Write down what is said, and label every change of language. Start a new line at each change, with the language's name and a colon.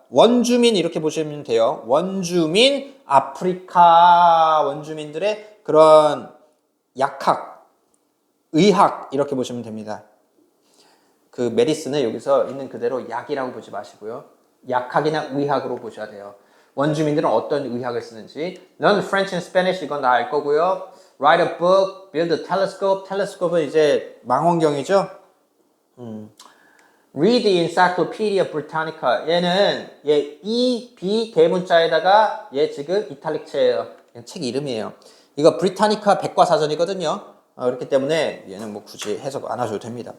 Korean: 원주민 이렇게 보시면 돼요. 원주민, 아프리카 원주민들의 그런 약학. 의학 이렇게 보시면 됩니다. 그 메디슨은 여기서 있는 그대로 약이라고 보지 마시고요. 약학이나 의학으로 보셔야 돼요. 원주민들은 어떤 의학을 쓰는지.
English: Learn French and Spanish
Korean: 이건 다 알 거고요.
English: Write a book, build a telescope.
Korean: telescope은 이제 망원경이죠.
English: Read the Encyclopedia Britannica.
Korean: 얘는 E, B 대문자에다가 얘 지금 이탈릭체예요. 책 이름이에요. 이거 브리타니카 백과사전이거든요. 그렇기 때문에 얘는 뭐 굳이 해석 안 하셔도 됩니다.